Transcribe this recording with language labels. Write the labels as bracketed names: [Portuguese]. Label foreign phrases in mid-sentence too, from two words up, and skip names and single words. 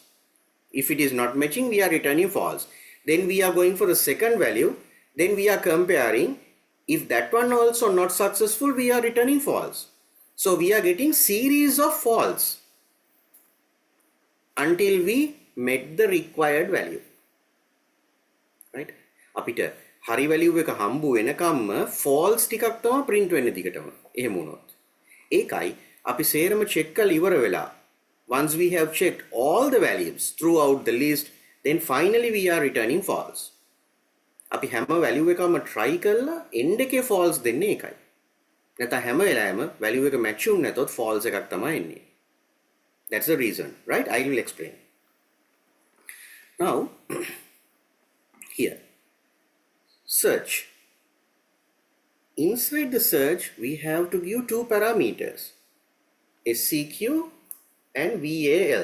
[English] If it is not matching, we are returning false. Then we are going for the second value, then we are comparing. If that one also not successful, we are returning false. So we are getting series of false until we met the required value, right? [Sinhala] අපිට හරි value එක හම්බු වෙනකම්ම false ටිකක් තමයි print වෙන්නේ දිගටම. එහෙම වුණොත්. ඒකයි අපි සේරම check කරලා ඉවර වෙලා, [English] once we have checked all the values throughout the list, then finally we are returning false. [Sinhala] අපි හැම value එකම try කරලා end එකේ false දෙන්නේ ඒකයි. නැත්නම් හැම වෙලාවෙම value එක match වුනේ නැතොත් false එකක් තමයි එන්නේ. [English] That's the reason, right? I will explain. Now, here, search. Inside the search, we have to give two parameters, SCQ and VAL.